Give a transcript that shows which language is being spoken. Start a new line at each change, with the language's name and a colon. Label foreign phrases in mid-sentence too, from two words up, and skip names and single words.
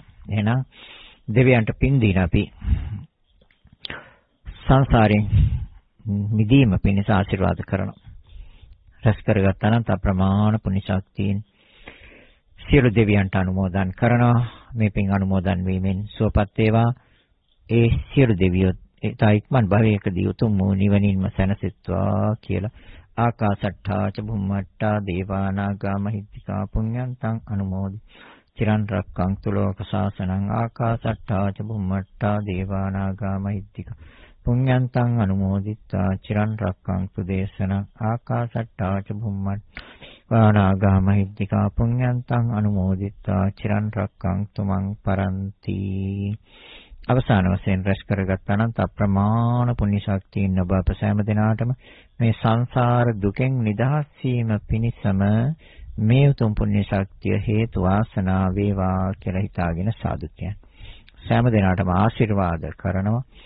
Sinhala: එහෙනම් දෙවියන්ට පින් දීලා අපි සංසාරයෙන් මිදීම පිණිස ආශිර්වාද කරනවා. රැස් කරගත් අනන්ත අප්‍රමාණ පුණ්‍ය ශක්තියින් සියලු දෙවියන්ට අනුමෝදන් කරනවා. මේ පින් අනුමෝදන් වීමෙන් සුවපත් වේවා. ඒ සියලු දෙවියෝ ඒයික්මන් භවයකදී උතුම් වූ නිවනින්ම සැනසෙත්වා කියලා
Pali: ආකාසට්ඨා ච බුම්මට්ඨා දේවානාගා මහිත්‍තිකා පුඤ්ඤන්තං අනුමෝදි චිරන් රක්ඛන්තු ලෝක ශාසනං ආකාසට්ඨා ච බුම්මට්ඨා දේවානාගා මහිත්‍තිකා පුඤ්ඤන්තං අනුමෝදිත්වා චිරන් රක්ඛන්තු දේශනං ආකාසට්ඨා ච බුම්මට්ඨා නාගා මහිත්‍තිකා පුඤ්ඤන්තං අනුමෝදිත්වා චිරන් රක්ඛන්තු මං පරන්ති.
Sinhala: අවසාන වශයෙන් රැස් කරගත් අනන්ත අප්‍රමාණ පුණ්‍ය ශක්තියින් ඔබ අප සෑම දිනාටම මේ සංසාර දුකෙන් නිදහස් වීම පිණිසම මේ උතුම් පුණ්‍ය ශක්තිය හේතු වාසනා වේවා කියලා හිතාගෙන සාදු කියන සෑම දිනාටම ආශිර්වාද කරනවා.